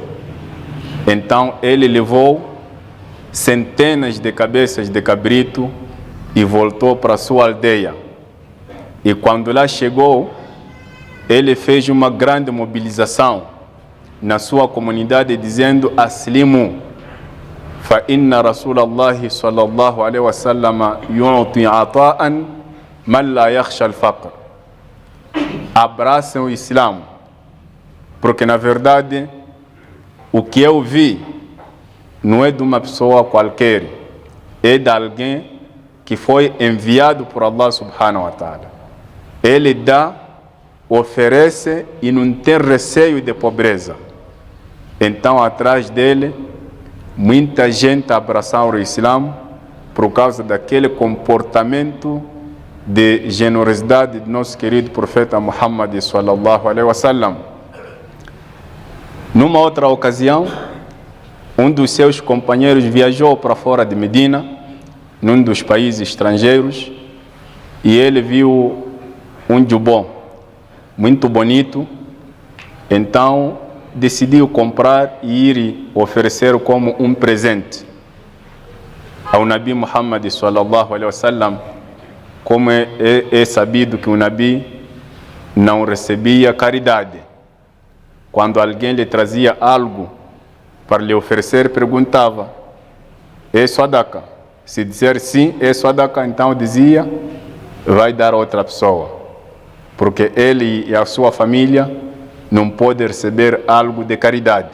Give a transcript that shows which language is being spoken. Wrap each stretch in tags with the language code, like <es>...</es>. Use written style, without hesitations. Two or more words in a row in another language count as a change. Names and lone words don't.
<pt>Então ele levou centenas de cabeças de cabrito e voltou para sua aldeia. E quando lá chegou, ele fez uma grande mobilização na sua comunidade, dizendo:</pt> <ar>أسلموا فإن رسول الله صلى الله عليه وسلم يعطي عطاء من لا يخشى الفقر.</ar> <pt>Abracem o Islã, porque na verdade o que eu vi não é de uma pessoa qualquer, é de alguém que foi enviado por Allah</pt> <ar>سبحانه وتعالى.</ar> <pt>Ele dá, oferece e não tem receio de pobreza. Então, atrás dele, muita gente abraçou o Islã por causa daquele comportamento de generosidade do nosso querido profeta Muhammad</pt> <ar>صلى الله عليه وسلم.</ar> <pt>Numa outra ocasião, um dos seus companheiros viajou para fora de Medina, num dos países estrangeiros, e ele viu um jubó muito bonito. Então decidiu comprar e ir oferecer como um presente ao Nabi Muhammad</pt> <ar>صلى الله عليه وسلم.</ar> <pt>Como é sabido que o Nabi não recebia caridade. Quando alguém lhe trazia algo para lhe oferecer, perguntava: é sadaqa? Se dizer sim, é sadaqa, então dizia: vai dar a outra pessoa, porque ele e a sua família não podem receber algo de caridade.</pt>